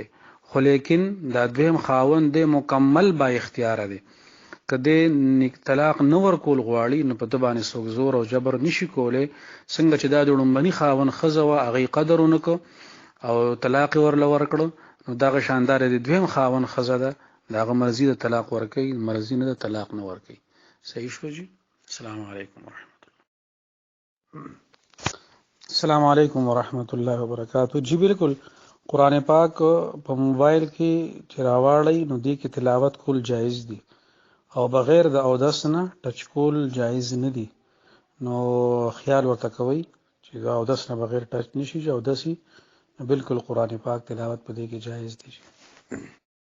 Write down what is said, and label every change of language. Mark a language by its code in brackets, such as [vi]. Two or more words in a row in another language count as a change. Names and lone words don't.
[ps] خو لیکن دا دویم خاوند دی مکمل با اختیار دی، کده طلاق نه ورکول غواړي نو په د باندې څوک زور او جبر نشي کولی. څنګه چې دا د وړومبني خاوند ښځه وه هغې قدر ونه کړو او طلاق یې ورله ورکړو، نو دغه شاندار د دویم خاوند ښځه ده د هغه مرضي د طلاق ورکوي، مرضي نه د طلاق نه ورکوي. صحیح شو جی. [ar] السلام علیکم ورحمۃ اللہ. السلام علیکم ورحمۃ اللہ وبرکاتہ. [ps] جی بالکل، قرآن پاک په موبایل کې چې راواړئ نو دې کې تلاوت کول جایز دي او بغیر د اودس نه ټچ کول جایز نه دي. نو خیال ورته کوئ چې د اودس نه بغیر ټچ نشي، چې اودس بالکل قرآن پاک تلاوت په دې کې جایز دي.